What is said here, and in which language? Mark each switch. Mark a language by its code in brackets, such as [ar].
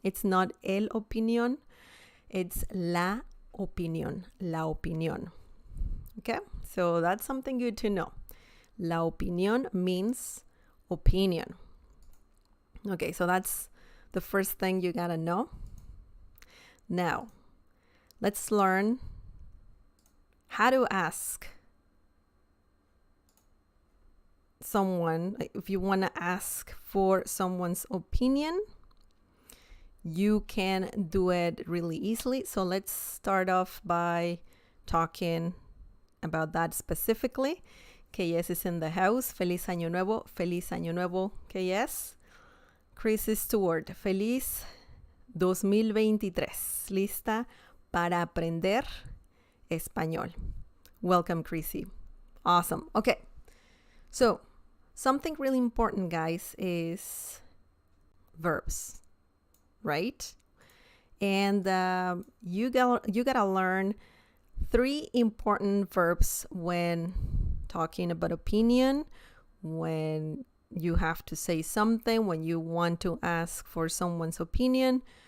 [en] It's not [es] el opinión, [en] it's [es] la opinión. La opinión. [en] Okay? So that's something good to know. [es] La opinión [en] means opinion. Okay, so that's the first thing you gotta know. Now, let's learn how to ask someone. If you want to ask for someone's opinion, you can do it really easily. So let's start off by talking about that specifically. KS is in the house. [es] Feliz Año Nuevo. Feliz Año Nuevo, KS. Chris Stewart. Feliz 2023. Lista para aprender español. [en] Welcome, Chrissy. Awesome. Okay. So, something really important, guys, is verbs, right? And you gotta learn 3 important verbs when talking about opinion, when you have to say something, when you want to ask for someone's opinion.